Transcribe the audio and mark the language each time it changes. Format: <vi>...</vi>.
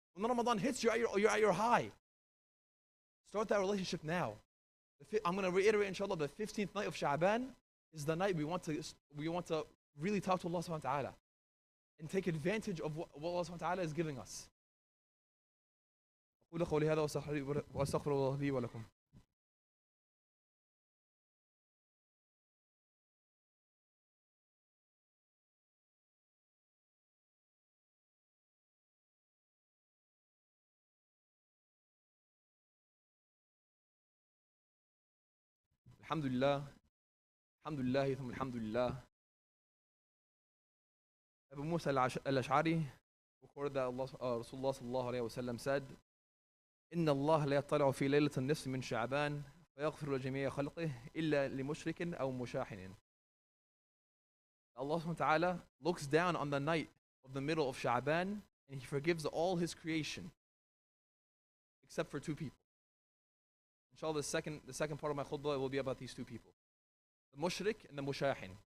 <en>When Ramadan hits, you're at your high. Start that relationship now. I'm going to reiterate, inshallah, the 15th night of Sha'ban is the night we want to really talk to Allah subhanahu wa ta'ala and take advantage of what Allah subhanahu wa ta'ala is giving us.</en> <ar>أقول قولي هذا وأستغفر الله لي ولكم. Alhamdulillah, alhamdulillah, ثم alhamdulillah.</ar> <en>Abu Musa al-Ash'ari recorded that Rasulullah sallallahu alayhi wa sallam said,</en> <ar>إن الله لا يطلع في ليلة النصف من شعبان فيغفر لجميع خلقه إلا لمشرك أو مشاحن.</ar> <en>Allah subhanahu wa ta'ala looks down on the night of the middle of Sha'ban and He forgives all His creation except for two people. Inshallah, the second part of my khutbah will be about these two people, the mushrik and the mushahin.</en>